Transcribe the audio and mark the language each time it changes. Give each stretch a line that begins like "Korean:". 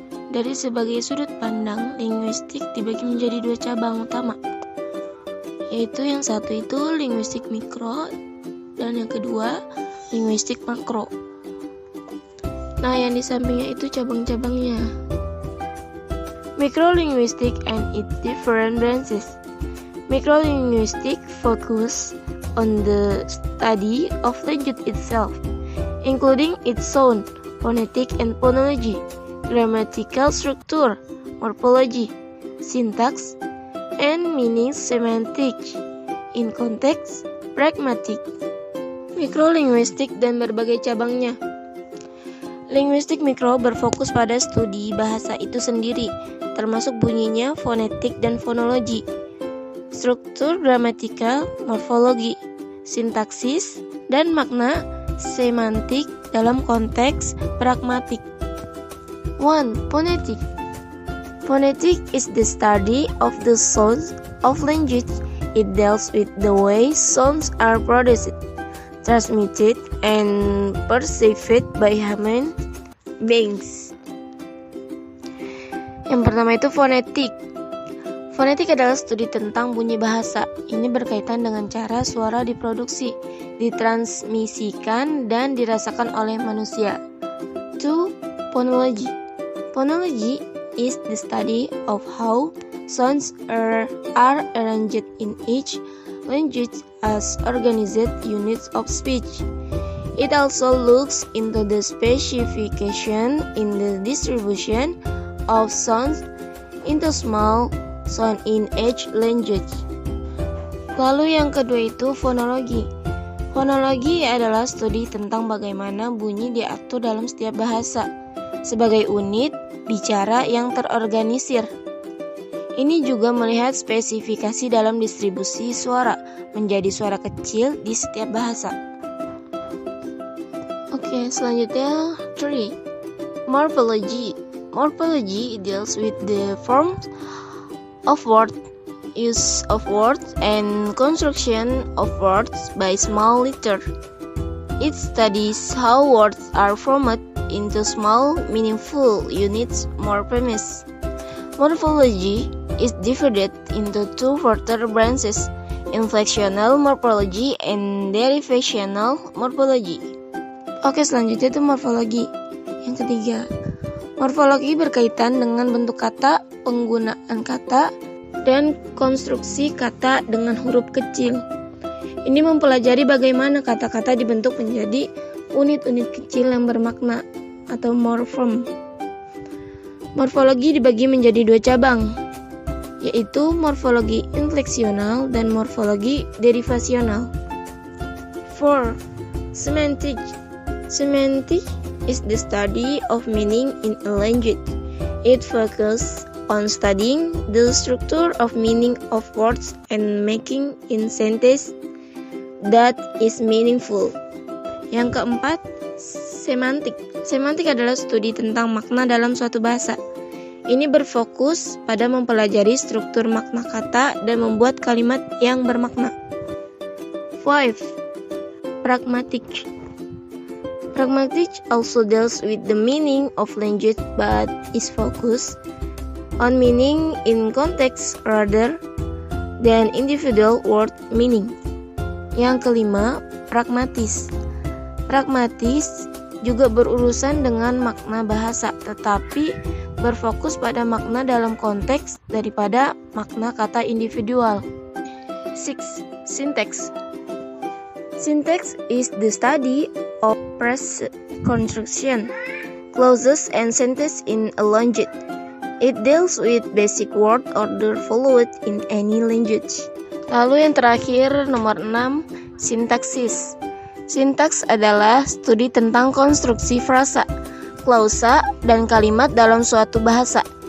Indonesian: Dari sebagai sudut pandang, linguistik dibagi menjadi dua cabang utama, yaitu yang satu itu linguistik mikro dan yang kedua linguistik makro. Nah, yang di sampingnya itu cabang-cabangnya.
English: Microlinguistic and its different branches. Microlinguistic focus on the study of language itself, including its sound, phonetic and phonology, grammatical structure, morphology, syntax, and meaning semantics, in context, pragmatic.
Indonesian: Mikrolinguistik dan berbagai cabangnya. Linguistik mikro berfokus pada studi bahasa itu sendiri, termasuk bunyinya, fonetik dan fonologi, struktur gramatikal, morfologi, sintaksis, dan makna semantik dalam konteks pragmatik.
English: 1. Phonetic. Phonetic is the study of the sounds of language. It deals with the way sounds are produced, transmitted, and perceived by human beings.
Indonesian: Yang pertama itu fonetik. Fonetik adalah studi tentang bunyi bahasa. Ini berkaitan dengan cara suara diproduksi, ditransmisikan, dan dirasakan oleh manusia.
English: 2. Phonology. Phonology is the study of how sounds are arranged in each language as organized units of speech. It also looks into the specification in the distribution of sounds into small sound in each language.
Indonesian: Lalu yang kedua itu fonologi. Fonologi adalah studi tentang bagaimana bunyi diatur dalam setiap bahasa sebagai unit bicara yang terorganisir. Ini juga melihat spesifikasi dalam distribusi suara menjadi suara kecil di setiap bahasa. Oke, selanjutnya
English: 3. Morphology. Morphology deals with the forms of words, use of words, and construction of words by small letters. It studies how words are formed into small, meaningful units, morphemes. Morphology is divided into two further branches, inflectional morphology and derivational morphology.
Indonesian: Oke, selanjutnya itu morfologi. Yang ketiga, morfologi berkaitan dengan bentuk kata, penggunaan kata, dan konstruksi kata dengan huruf kecil. Ini mempelajari bagaimana kata-kata dibentuk menjadi unit-unit kecil yang bermakna atau morfem. Morfologi dibagi menjadi dua cabang, yaitu morfologi infleksional dan morfologi derivasional.
English: 4. Semantic. Semantic is the study of meaning in a language. It focuses on studying the structure of meaning of words and making in sentence that is meaningful.
Indonesian: Yang keempat, semantik. Semantik adalah studi tentang makna dalam suatu bahasa. Ini berfokus pada mempelajari struktur makna kata dan membuat kalimat yang bermakna.
English: 5. Pragmatic. Pragmatic also deals with the meaning of language but is focused on meaning in context rather than individual word meaning.
Indonesian: Yang kelima, pragmatis. Pragmatis juga berurusan dengan makna bahasa, tetapi berfokus pada makna dalam konteks daripada makna kata individual.
English: 6. Syntax. Syntax is the study of phrase construction, clauses, and sentences in a language. It deals with basic word order followed in any language.
Indonesian: Lalu yang terakhir, nomor 6, sintaksis. Sintaks adalah studi tentang konstruksi frasa, klausa, dan kalimat dalam suatu bahasa.